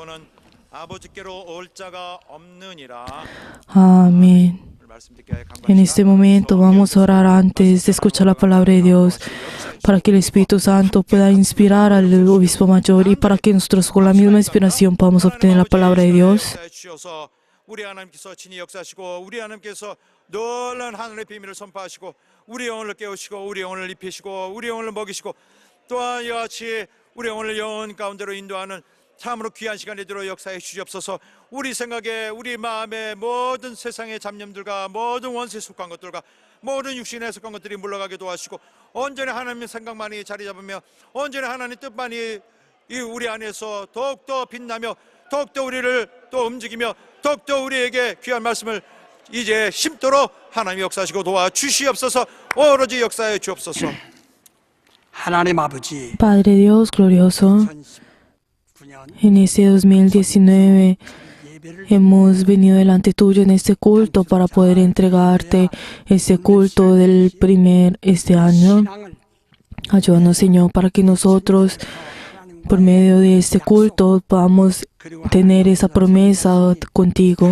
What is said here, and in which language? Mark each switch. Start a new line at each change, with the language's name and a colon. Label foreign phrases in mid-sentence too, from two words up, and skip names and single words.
Spanish: Amén. En este momento vamos a orar antes de escuchar la palabra de Dios, para que el Espíritu Santo pueda inspirar al obispo mayor y para que nosotros con la misma inspiración podamos obtener la palabra de Dios.
Korean: 참으로 귀한 시간 되도록 역사해 주시옵소서. 우리 생각에 우리 마음에 모든 세상의 잡념들과 모든 원수에 속한 것들과 모든 육신에 속한 것들이 물러가게 도와주시고 온전히 하나님의 생각만이 자리 잡으며 온전히 하나님의 뜻만이 우리 안에서 더욱더 빛나며 더욱더 우리를 또 움직이며 더욱더 우리에게 귀한 말씀을 이제 심도록 하나님이 역사하시고 도와주시옵소서. 오로지 역사해 주옵소서. 하나님 아버지,
Spanish: Padre Dios glorioso, en este 2019 hemos venido delante tuyo en este culto para poder entregarte este culto del este año. Ayúdanos, Señor, para que nosotros, por medio de este culto, podamos tener esa promesa contigo.